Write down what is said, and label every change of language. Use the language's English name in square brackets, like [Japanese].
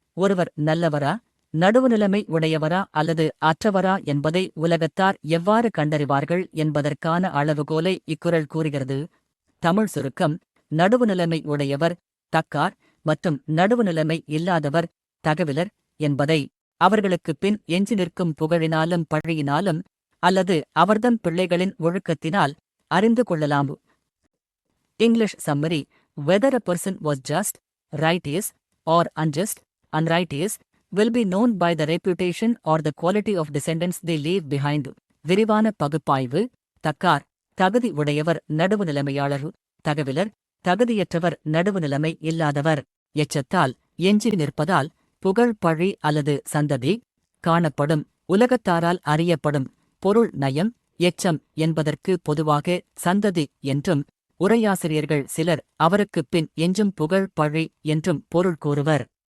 [Tamil] ஒருவர் நல்லவரா, நடுவுநிலைமை உடையவரா அல்லது அற்றவரா என்பதை உலகத்தார் எவ்வாறு கண்டறிவார்கள் என்பதற்கான அளவுகோலை இக்குறள் கூறுகிறது. தமிழ் சுருக்கம். நடுவுநிலைமை உடையவர் தக்கார் மற்றும் நடுவுநிலைமை இல்லாதவர் தகவிலர் என்பதை அவர்களுக்குப் பின் எஞ்சி நிற்கும் புகழினாலும் பழியினாலும் அல்லது அவர்தம் பிள்ளைகளின் ஒழுக்கத்தினால் அறிந்து கொள்ளலாம். [English] English summary. Whether a person was just, righteous, or unjust, unrighteous, will be known by the reputation or the quality of descendants they leave behind. [Tamil] விரிவான பகுப்பாய்வு. தக்கார் தகுதி உடையவர் நடுவுநிலைமையாளர், தகவிலர் தகுதியற்றவர் நடுவுநிலைமை இல்லாதவர். எச்சத்தால் எஞ்சி நிற்பதால் புகழ் பழி அல்லது சந்ததி காணப்படும். உலகத்தாரால் அறியப்படும். பொருள் நயம். எச்சம் என்பதற்கு பொதுவாக சந்ததி என்றும் உரையாசிரியர்கள் சிலர் அவருக்குப் பின் எஞ்சும் புகழ் பழி என்றும் பொருள் கூறுவர்.